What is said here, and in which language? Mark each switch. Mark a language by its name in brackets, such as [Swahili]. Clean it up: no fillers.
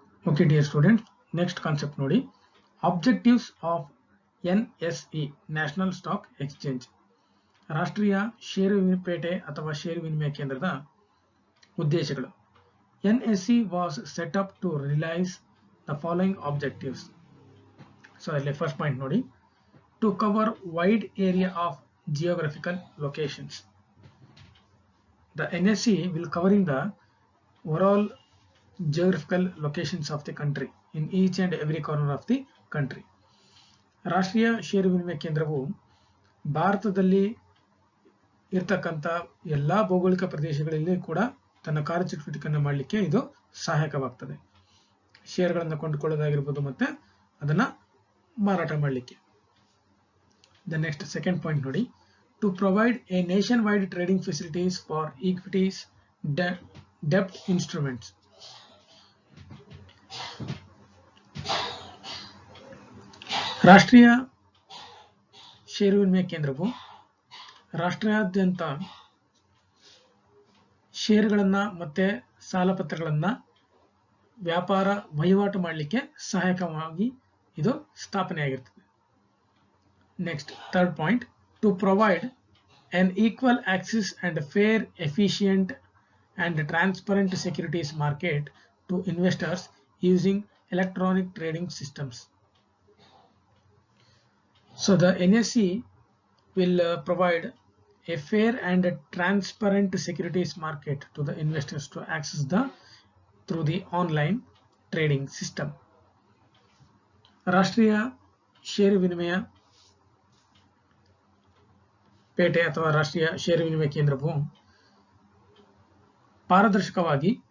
[English] Okay dear student, next concept ನೋಡಿ. Objectives of NSE, national stock exchange, [Kannada] ರಾಷ್ಟ್ರೀಯ ಷೇರು ಪೇಟೆ ಅಥವಾ ಷೇರು ವಿನಿಮಯ ಕೇಂದ್ರದ ಉದ್ದೇಶಗಳು. [English] NSE was set up to realise the following objectives. So ಅಲ್ಲಿ first point ನೋಡಿ, to cover wide area of geographical locations. The NSE will covering the overall geographical locations of the country in each and every corner of the country. [Kannada] ರಾಷ್ಟ್ರೀಯ ಷೇರು ವಿನಿಮಯ ಕೇಂದ್ರವು ಭಾರತದಲ್ಲಿ ಇರತಕ್ಕಂಥ ಎಲ್ಲ ಭೌಗೋಳಿಕ ಪ್ರದೇಶಗಳಲ್ಲಿ ಕೂಡ ತನ್ನ ಕಾರ್ಯಚಟುವಟಿಕೆಯನ್ನು ಮಾಡಲಿಕ್ಕೆ ಇದು ಸಹಾಯಕವಾಗ್ತದೆ. ಶೇರುಗಳನ್ನು ಕೊಂಡುಕೊಳ್ಳೋದಾಗಿರ್ಬೋದು ಮತ್ತೆ ಅದನ್ನ ಮಾರಾಟ ಮಾಡಲಿಕ್ಕೆ. [English] The next second point ನೋಡಿ, to provide a nationwide trading facilities for equities, debt instruments. [Kannada] ರಾಷ್ಟ್ರೀಯ ಷೇರು ವಿನಿಮಯ ಕೇಂದ್ರವು ರಾಷ್ಟ್ರಾದ್ಯಂತ ಷೇರುಗಳನ್ನ ಮತ್ತೆ ಸಾಲಪತ್ರಗಳನ್ನ ವ್ಯಾಪಾರ ವಹಿವಾಟು ಮಾಡಲಿಕ್ಕೆ ಸಹಾಯಕವಾಗಿ ಇದು ಸ್ಥಾಪನೆಯಾಗಿರ್ತದೆ. [English] Next, third point, to provide an equal access and fair, efficient and transparent securities market to investors using electronic trading systems. So the NSE will provide a fair and transparent securities market to the investors to access through the online trading system. [Kannada] ರಾಷ್ಟ್ರೀಯ ಷೇರು ವಿನಿಮಯ ಪೇಟೆ ಅಥವಾ ರಾಷ್ಟ್ರೀಯ ಷೇರು ವಿನಿಮಯ ಕೇಂದ್ರವು ಪಾರದರ್ಶಕವಾಗಿ